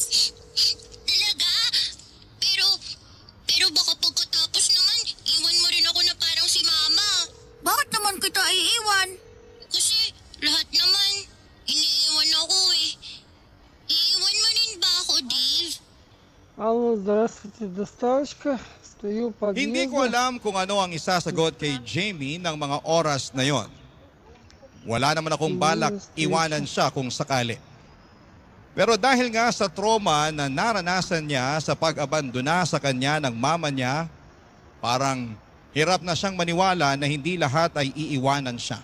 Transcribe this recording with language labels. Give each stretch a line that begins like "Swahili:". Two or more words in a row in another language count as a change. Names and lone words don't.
Filipino: Talaga? Pero baka pagkatapos naman, iwan mo rin ako na parang si Mama. Bakit naman kita iiwan? Kasi lahat naman, iniiwan ako eh. Iiwan mo rin ba ako, Dave?
Russian: Алло, здравствуйте, доставочка. Стою под
Filipino: Hindi ko alam kung ano ang isasagot kay Jamie ng mga oras na yon. Wala naman akong balak iwanan siya kung sakali. Pero dahil nga sa trauma na naranasan niya sa pag-abandona sa kanya ng mama niya, parang hirap na siyang maniwala na hindi lahat ay iiwanan siya.